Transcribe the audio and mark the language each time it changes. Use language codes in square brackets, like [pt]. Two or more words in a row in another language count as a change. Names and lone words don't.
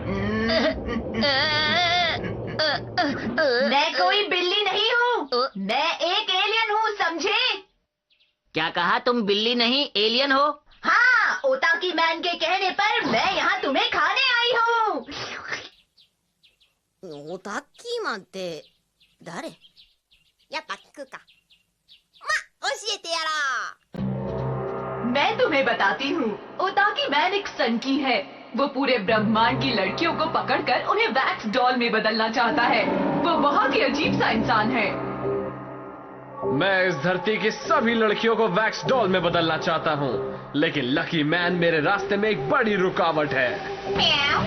[hi] मैं कोई बिल्ली नहीं हूँ, मैं एक एलियन हूँ, समझे? क्या कहा? तुम बिल्ली नहीं एलियन हो? हाँ, ओताकी मैन के कहने पर मैं यहाँ तुम्हें खाने आई हूँ। [ja] オタッキーマンって誰？やっぱ聞くか。ま、教えてやろう。 [hi] मैं तुम्हें बताती हूँ, ओताकी मैन एक सनकी है। वो पूरे ब्रह्मांड की लड़कियों को पकड़कर उन्हें [en] wax doll [hi] में बदलना चाहता है। वो बहुत ही अजीब सा इंसान है। मैं इस धरती की सभी लड़कियों को [en] wax doll [hi] में बदलना चाहता हूँ, लेकिन लकी मैन मेरे रास्ते में एक बड़ी रुकावट है।